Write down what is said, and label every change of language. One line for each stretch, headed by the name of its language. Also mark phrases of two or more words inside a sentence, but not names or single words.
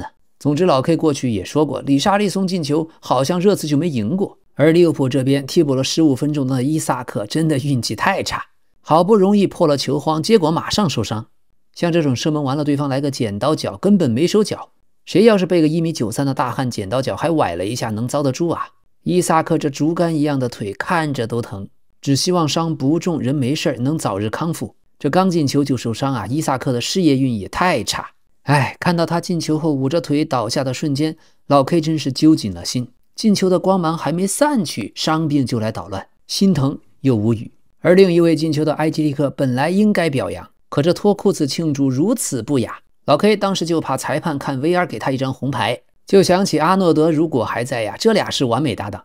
Chinese: 總之老 K 過去也說過，里沙利松進球好像熱刺就沒贏過，而利物浦這邊替補了15分鐘的伊薩克真的運氣太差，好不容易破了球荒，結果馬上受傷。像這種射門完了，對方來個剪刀腳，根本沒手腳。誰要是被個1.93米的大漢剪刀腳還崴了一下，能遭得住啊？伊薩克這竹竿一樣的腿看着都疼，只希望傷不重，人沒事能早日康復。這剛進球就受傷啊！伊薩克的事業運也太差。哎，看到他進球後捂着腿倒下的瞬間，老 K 真是揪緊了心。進球的光芒還沒散去，傷病就來搗亂，心疼又無語。而另一位進球的埃基利克本來應該表揚，可這脫褲子慶祝如此不雅，老 K 當時就怕裁判看 VR 給他一張紅牌，就想起阿諾德如果還在呀，這倆是完美搭檔。